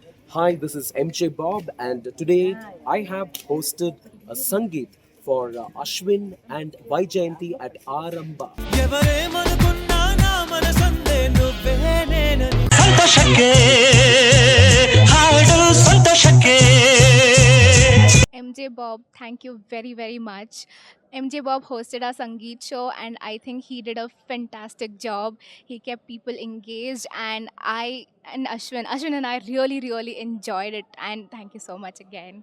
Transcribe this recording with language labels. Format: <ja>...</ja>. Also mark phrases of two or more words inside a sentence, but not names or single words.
<en>Hi, this is MJ Bob, and today I have hosted a Sangeet for Ashwin and Vaijayanti at Aramba.</en> <te>ఎవరేమనుకున్నా నా మనసందే నువ్వే నేనని</te> <kn>ಸಂತೋಷಕ್ಕೆ ಹಾಡು ಸಂತೋಷಕ್ಕೆ</kn> <en>MJ Bob, thank you very, very much. MJ Bob hosted our Sangeet show, and I think he did a fantastic job. He kept people engaged, and Ashwin and I really, really enjoyed it. And thank you so much again.</en>